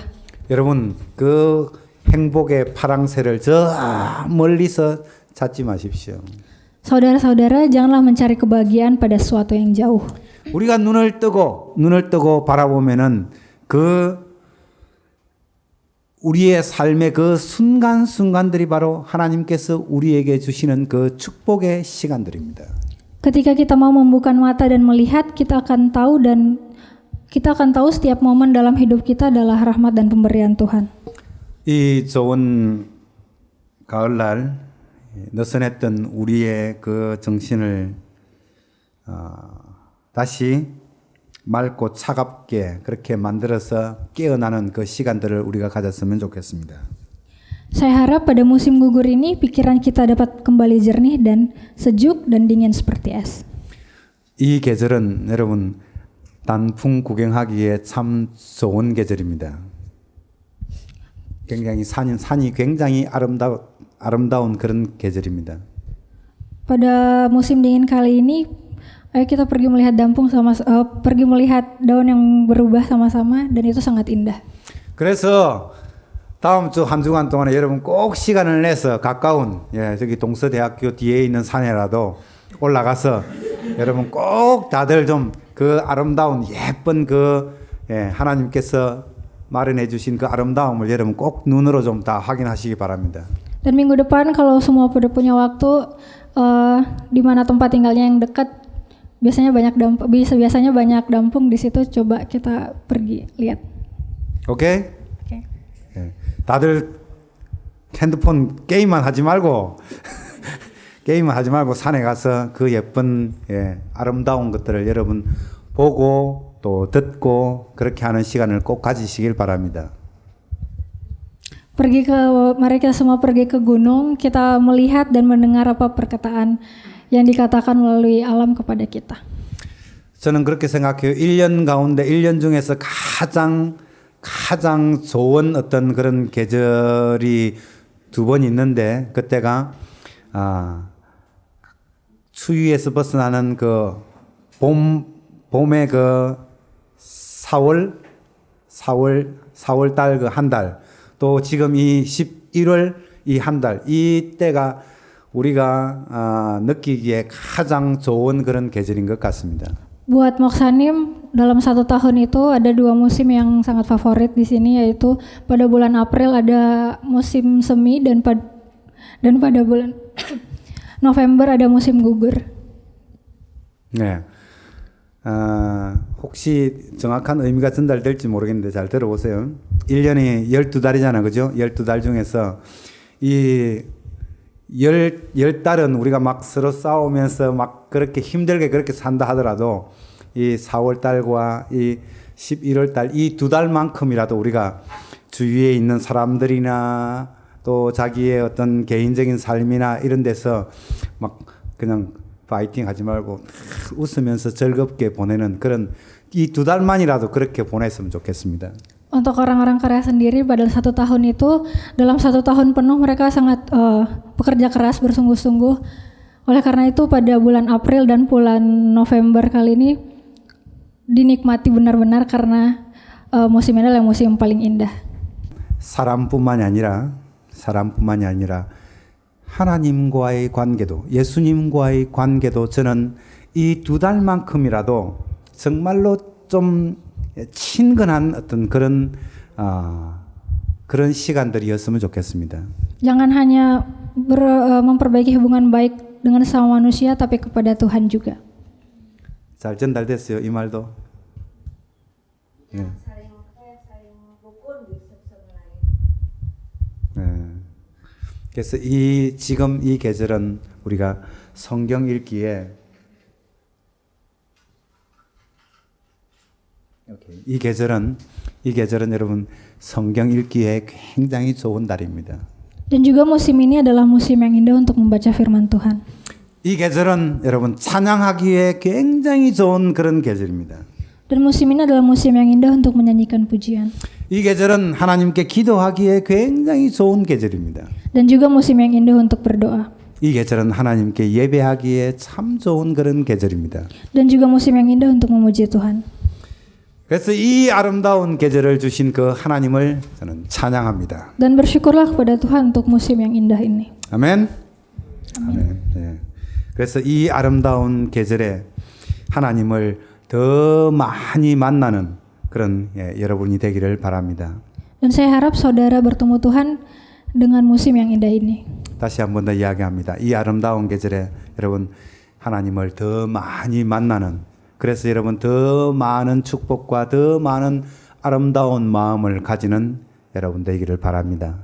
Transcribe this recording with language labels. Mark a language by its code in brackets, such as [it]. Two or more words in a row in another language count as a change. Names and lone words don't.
[ko] 여러분 그 행복의 파랑새를 저 멀리서 찾지 마십시오. [id] Saudara-saudara, janganlah mencari kebahagiaan pada sesuatu yang jauh. [ko] 우리가 눈을 뜨고 바라보면은 그 우리의 삶의 그 순간순간들이 바로 하나님께서 우리에게 주시는 그 축복의 시간들입니다. [id] Ketika kita mau membuka mata dan melihat, kita akan tahu setiap momen dalam hidup kita adalah rahmat dan pemberian Tuhan. [ko] 이 좋은 가을날 느슨했던 우리의 그 정신을 다시 맑고 차갑게 그렇게 만들어서 깨어나는 그 시간들을 우리가 가졌으면 좋겠습니다. [id] Saya harap pada musim gugur ini pikiran kita dapat kembali jernih dan sejuk dan dingin seperti es. [ko] 이 계절은 여러분 단풍 구경하기에 참 좋은 계절입니다. 굉장히 산이 굉장히 아름다운 그런 계절입니다. [id] Pada musim dingin kali ini, ayo kita pergi melihat pergi melihat daun yang berubah sama-sama dan itu sangat indah. [ko] 그래서 다음 주 한 주간 동안에 여러분 꼭 시간을 내서 가까운 저기 동서대학교 뒤에 있는 산에라도 올라가서 여러분 꼭 다들 좀 그 아름다운 예쁜 하나님께서 마련해 주신 그 아름다움을 여러분 꼭 눈으로 좀 다 확인하시기 바랍니다. [id] Dan minggu depan kalau semua pada punya waktu di mana tempat tinggalnya yang dekat biasanya banyak dampung di situ, coba kita pergi lihat. [ko] 오케이? [id] Oke. [ko] 다들 핸드폰 게임만 하지 말고 산에 가서 그 예쁜 아름다운 것들을 여러분 보고 또 듣고 그렇게 하는 시간을 꼭 가지시길 바랍니다. [id] Mari kita semua pergi ke gunung, kita melihat dan mendengar apa perkataan yang dikatakan melalui alam kepada kita. [ko] 저는 그렇게 생각해요. 1년 가운데 1년 중에서 가장 좋은 어떤 그런 계절이 두 번 있는데 그때가 추위에서 벗어나는 그 봄의 그 4월 달 그 한 달, 또 지금 이 11월 이 한 달, 이 때가 우리가 느끼기에 가장 좋은 그런 계절인 것 같습니다. [id] Buat Moksanim, dalam 1 tahun itu ada 2 musim yang sangat favorit di sini, yaitu pada bulan April ada musim semi dan pada bulan November ada musim gugur. [ko] 네. 혹시 정확한 의미가 전달될지 모르겠는데 잘 들어보세요. 1년이 12달이잖아. 그죠? 12달 중에서 이 10달은 우리가 막 서로 싸우면서 막 그렇게 힘들게 그렇게 산다 하더라도 이 4월 달과 이 11월 달 이 2달만큼이라도 우리가 주위에 있는 사람들이나 또 자기의 어떤 개인적인 삶이나 이런 데서 막 그냥 파이팅 하지 말고 웃으면서 즐겁게 보내는 그런 이 2달만이라도 그렇게 보냈으면 좋겠습니다. [id] Untuk orang-orang Korea sendiri pada 1 tahun itu, dalam 1 tahun penuh mereka sangat bekerja keras bersungguh-sungguh. Oleh karena itu pada bulan April dan bulan November kali ini dinikmati benar-benar karena musim ini adalah musim paling indah. [ko] 사람뿐만이 아니라 하나님과의 관계도, 예수님과의 관계도 저는 이 2달만큼이라도 정말로 좀 친근한 어떤 그런 시간들이었으면 좋겠습니다. [id] Jangan hanya memperbaiki hubungan baik dengan sama manusia, tapi kepada Tuhan juga. [ko] 잘 전달됐어요, 이 말도. 네. 네. 그래서 지금 이 계절은 우리가 성경 읽기에 이 계절은 여러분 성경 읽기에 굉장히 좋은 달입니다. [id] Dan juga musim ini adalah musim yang indah untuk membaca firman Tuhan. [ko] 이 계절은 여러분 찬양하기에 굉장히 좋은 그런 계절입니다. [id] Dan musim ini adalah musim yang indah untuk menyanyikan pujian. [ko] 이 계절은 하나님께 기도하기에 굉장히 좋은 계절입니다. [id] Dan juga musim yang indah untuk berdoa. [ko] 이 계절은 하나님께 예배하기에 참 좋은 그런 계절입니다. [id] Dan juga musim yang indah untuk memuji Tuhan. [ko] 그래서 이 아름다운 계절을 주신 그 하나님을 저는 찬양합니다. [id] Dan bersyukurlah kepada Tuhan untuk musim yang indah ini. [ko] 아멘. 아멘. 네. 그래서 이 아름다운 계절에 하나님을 더 많이 만나는 그런 여러분이 되기를 바랍니다. [id] Dan saya harap saudara bertemu Tuhan dengan musim yang indah ini. [ko] 다시 한 번 더 이야기합니다. 이 아름다운 계절에 여러분 하나님을 더 많이 만나는, 그래서 여러분 더 많은 축복과 더 많은 아름다운 마음을 가지는 여러분 되기를 바랍니다.